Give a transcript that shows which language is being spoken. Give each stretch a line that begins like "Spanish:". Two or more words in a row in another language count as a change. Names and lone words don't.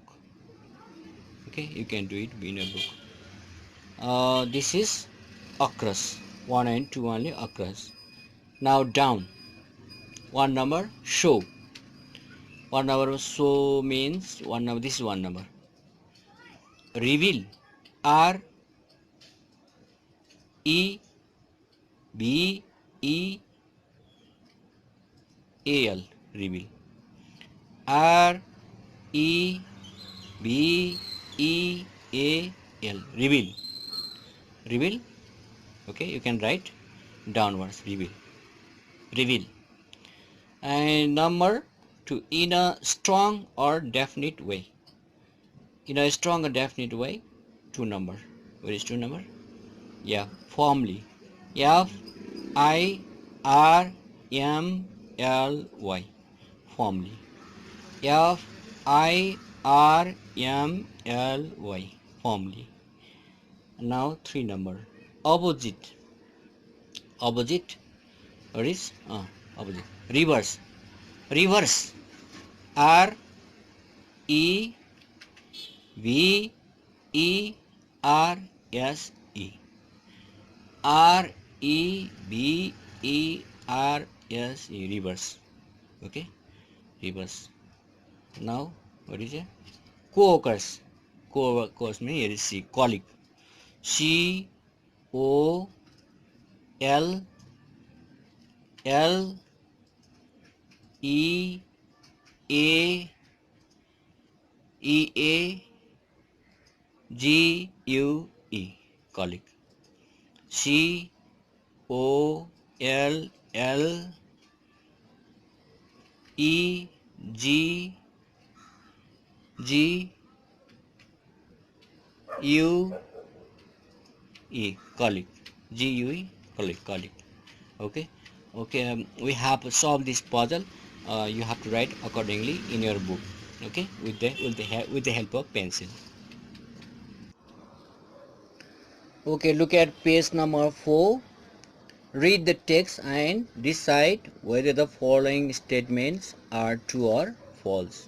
English: Okay, you can do it in your book. This is across. 1 and 2 only across. Now down. One number, show. One number show means one number. This is one number. Reveal. R E B E A L, reveal. R E B E A L, reveal. Reveal. Okay, you can write downwards, reveal. Reveal. And number two, in a strong or definite way. In a strong or definite way, two number. Where is two number? Yeah, firmly. F I R M L Y, firmly. F I R M L Y, firmly. Now three number. Opposite. Opposite. What is? Opposite. Reverse. Reverse. R E V E R S E. R E V E R S E. Reverse. Okay. Reverse. Now what is it? Co-occurs. Co-occurs means here is C. Colleague. C O L L E A E A G U E, colleague. C O L L E G G U E, colleague. G U E, colleague, colleague. Okay, okay. We have solved this puzzle. You have to write accordingly in your book. Okay, with the help of pencil. Okay, look at page number 4. Read the text and decide whether the following statements are true or false.